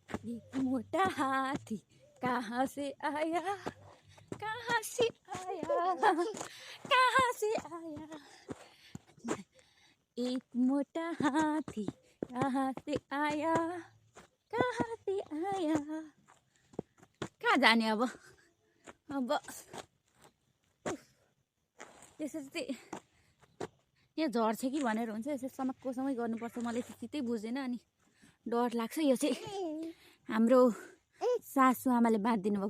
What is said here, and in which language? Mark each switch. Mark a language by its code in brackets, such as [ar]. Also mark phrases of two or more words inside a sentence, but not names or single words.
[hi] एक मोटा हाथी कहाँ से आया, कहाँ से आया, कहाँ से आया। एक मोटा हाथी कहाँ से आया, कहाँ से आया। [ne] कहाँ जाने अब त्यसरी चाहिँ यहाँ झर्छ कि भनेर हुन्छ। यसरी समक्कोसँगै गर्नुपर्छ। मलाई चाहिँ चित्तै बुझ्दैन अनि डर लाग्छ। यो चाहिँ हाम्रो सासु आमाले बाँधिदिनु भएको।